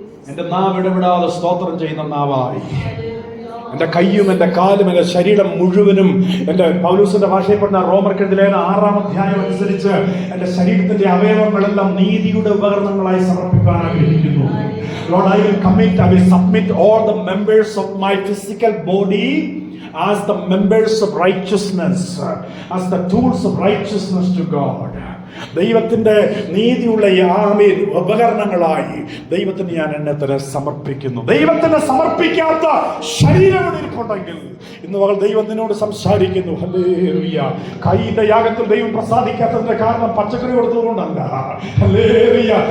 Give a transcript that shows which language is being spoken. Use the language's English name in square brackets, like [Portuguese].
[Malayalam] എന്റെ നാവ് ഇടപെടാതെ സ്തോത്രം ചെയ്യുന്ന നാവായി, എന്റെ കയ്യും എന്റെ കാലും എന്റെ ശരീരം മുഴുവനും, എന്റെ പൗലോസിന്റെ ഭാഷയിൽ പറഞ്ഞ റോമർക്കെതിരെ 6-ാം അധ്യായം അനുസരിച്ച് എന്റെ ശരീരത്തിന്റെ അവയവങ്ങളെല്ലാം നീതിയുടെ ഉപകരണങ്ങളായി സമർപ്പിക്കാൻ ആഗ്രഹിക്കുന്നു. [English] Lord, I will submit all the members of my physical body as the members of righteousness, as the tools of righteousness to God. [Malayalam] ദൈവത്തിന്റെ നീതിയുള്ള ആമേൻ ഉപകരണങ്ങളായി ദൈവത്തിന് ഞാൻ എന്നെ തന്നെ സമർപ്പിക്കുന്നു. ദൈവത്തിന് സമർപ്പിക്കാത്ത ശരീരം ഇരിപ്പുണ്ടെങ്കിൽ ഇന്ന് മകൾ ദൈവം നിന്നോട് സംസാരിക്കുന്നു. ഹല്ലേലൂയ. കൈയിന്റെ യാഗത്തിൽ ദൈവം പ്രസാദിക്കാത്തതിന്റെ കാരണം പച്ചക്കറി കൊടുത്തതുകൊണ്ടല്ല. ഹല്ലേലൂയ.